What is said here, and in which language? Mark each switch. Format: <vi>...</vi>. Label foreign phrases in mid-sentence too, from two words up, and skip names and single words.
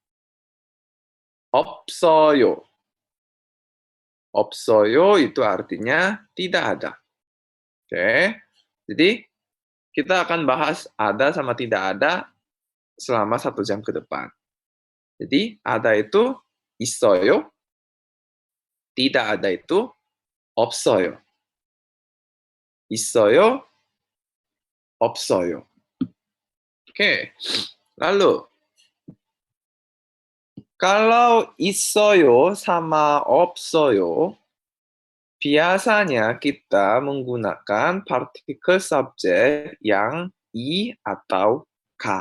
<ko>없어요. 없어요</ko> <id>itu artinya tidak ada. Oke. Jadi kita akan bahas ada sama tidak ada selama 1 jam ke depan. Jadi ada itu 있어요. Tidak ada itu 없어요.</id> <ko>있어요. 없어요.</ko> <id>Oke. Lalu kalau 있어요 sama 없어요 Biasanya kita menggunakan partikel subjek yang I atau K.</id>